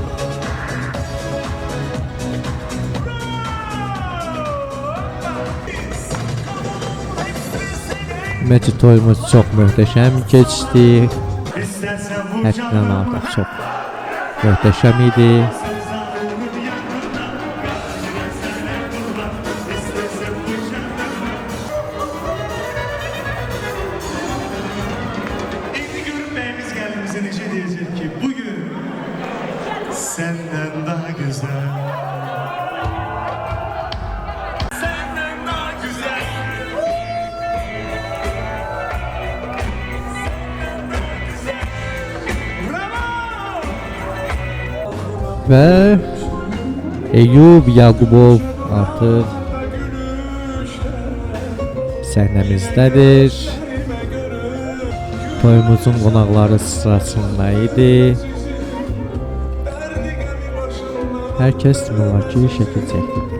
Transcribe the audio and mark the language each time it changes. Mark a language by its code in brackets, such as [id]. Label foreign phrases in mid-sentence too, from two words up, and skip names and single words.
[az] Ümumiyyətlə toyumuz çox möhtəşəm keçdi. Həddən artıq çox möhtəşəm idi. [tr] Senden daha güzel. Senden daha güzel. Bravo! [az] Və Eyyub Yaqubov artıq səhnəmizdədir. Toyumuzun qonaqları sırasında idi. Hər kəs demək ki, şəkil çəkdi.